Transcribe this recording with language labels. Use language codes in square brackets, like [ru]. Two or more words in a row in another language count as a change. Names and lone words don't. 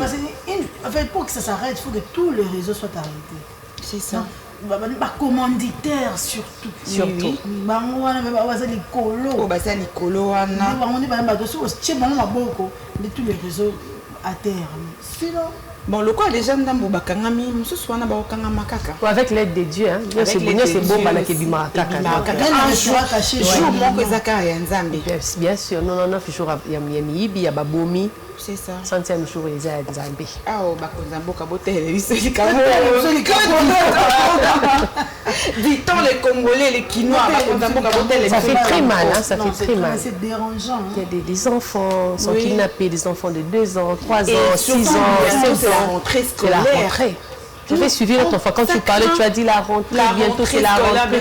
[fr] En fait, pour que ça s'arrête, il faut que tous les réseaux soient arrêtés. C'est ça. Commanditaires surtout. Surtout. Tous les réseaux à terre. Sinon, Bon, le quoi déjà [ln] ndambo bakangami, mususu wana bakangama kaka. [fr] Avec l'aide de Dieu, hein. Dieu c'est bon, c'est bon [ln] bala ke bima kaka. [fr] Un jour caché. [ln] Jour moko ezaka ya nzambe. [fr] Bien sûr, [ln] 99 jours ya miyibi ya babomi. [fr] C'est ça. [ln] 100e jour eza ya nzambe. Ah oh bakonza mboka botele biso likamo. [fr] Dit-on les Congolais, les Quinois, [ln] bakonza mboka botele. [fr] Ça fait très mal, hein, ça fait très mal. C'est dérangeant. Il y a des enfants sont kidnappés, des enfants de 2 ans, 3 ans, 6 ans, 7 c'est la ans. rentrée C'est la scolaire. rentrée. J'avais suivi notre enfant. Quand tu parlais, tu as dit la rentrée, bientôt c'est la rentrée.